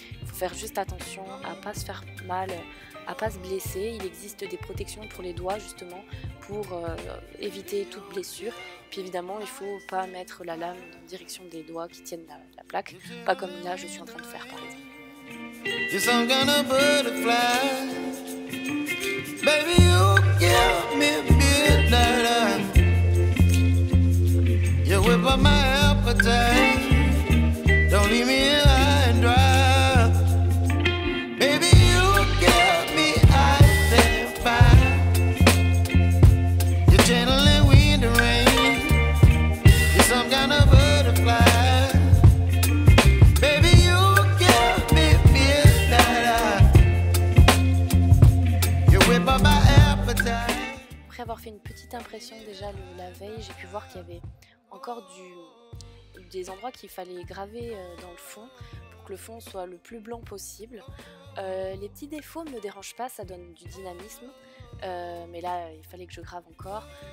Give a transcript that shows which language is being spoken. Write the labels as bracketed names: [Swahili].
[French] Il faut faire juste attention à ne pas se faire mal, à ne pas se blesser. Il existe des protections pour les doigts justement pour éviter toute blessure. Puis évidemment, il ne faut pas mettre la lame en direction des doigts qui tiennent la plaque. Pas comme là, je suis en train de faire par exemple. [English] You're some kind of butterfly. Baby, you give me midnight. You whip up my appetite. Don't leave me high and dry. Baby, you give me ice and fire. You're channeling wind and rain. You're some kind of butterfly. Baby, you give me midnight. You whip up my appetite. [French] Après avoir fait une petite impression déjà la veille, j'ai pu voir qu'il y avait encore des endroits qu'il fallait graver dans le fond pour que le fond soit le plus blanc possible. Les petits défauts ne me dérangent pas, ça donne du dynamisme, mais là il fallait que je grave encore.